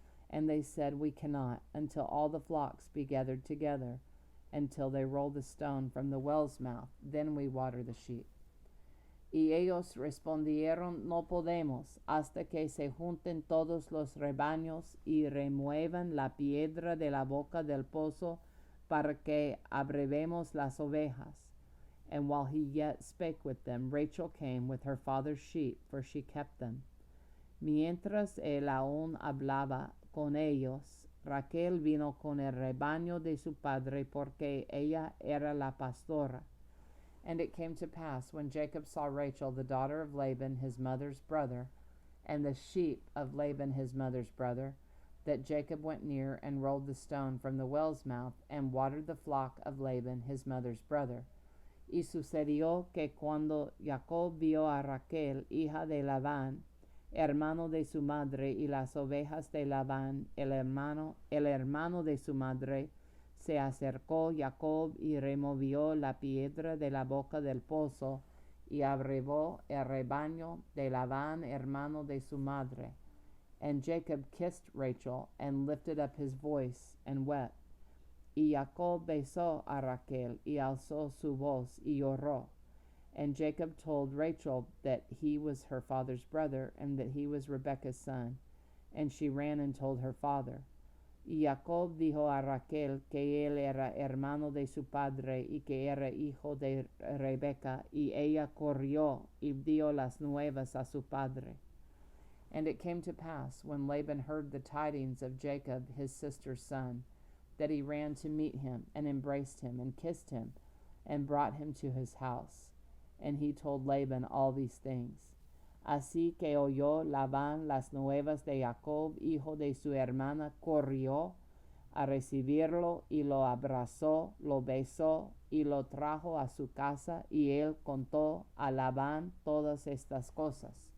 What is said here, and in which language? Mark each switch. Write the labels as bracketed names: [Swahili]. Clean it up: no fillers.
[English] And they said, We cannot, until all the flocks be gathered together, until they roll the stone from the well's mouth, then we water the sheep. [Spanish] Y ellos respondieron, No podemos, hasta que se junten todos los rebaños y remuevan la piedra de la boca del pozo, para que abrevemos las ovejas. [English] And while he yet spake with them, Rachel came with her father's sheep, for she kept them. [Spanish] Mientras él aún hablaba con ellos, Raquel vino con el rebaño de su padre, porque ella era la pastora. [English] And it came to pass, when Jacob saw Rachel, the daughter of Laban his mother's brother, and the sheep of Laban his mother's brother, that Jacob went near and rolled the stone from the well's mouth, and watered the flock of Laban his mother's brother. [Spanish] Y sucedió que cuando Jacob vio a Raquel, hija de Labán, hermano de su madre, y las ovejas de Labán, el hermano de su madre, se acercó Jacob y removió la piedra de la boca del pozo, y abrevó el rebaño de Labán, hermano de su madre. [English] And Jacob kissed Rachel, and lifted up his voice, and wept. [Spanish] Y Jacob besó a Raquel, y alzó su voz, y lloró. [English] And Jacob told Rachel that he was her father's brother, and that he was Rebekah's son. And she ran and told her father. [Spanish] Y Jacob dijo a Raquel que él era hermano de su padre, y que era hijo de Rebeca, y ella corrió y dio las nuevas a su padre. [English] And it came to pass, when Laban heard the tidings of Jacob his sister's son, that he ran to meet him, and embraced him, and kissed him, and brought him to his house. And he told Laban all these things. [Spanish] Así que oyó Labán las nuevas de Jacob, hijo de su hermana, corrió a recibirlo, y lo abrazó, lo besó, y lo trajo a su casa, y él contó a Labán todas estas cosas.